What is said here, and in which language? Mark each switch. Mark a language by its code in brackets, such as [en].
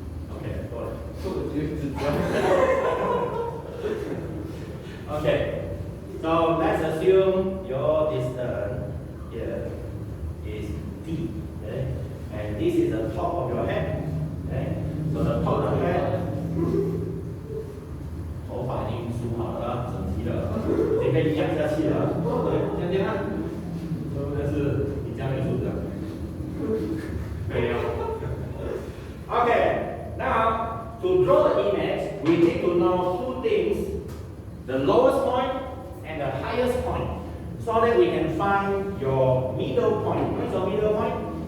[en] Okay, go on. Okay, so let's assume your distance here is d. Okay? And and this is the top of your head. Okay, so the top of the head. [zh] 头发已经梳好了，整齐了，已经被压下去了。对，这样是不是你家没梳的？没有。 [en] Okay, now to draw the image, we need to know two things: the lowest point and the highest point, so that we can find your middle point. What's your middle point?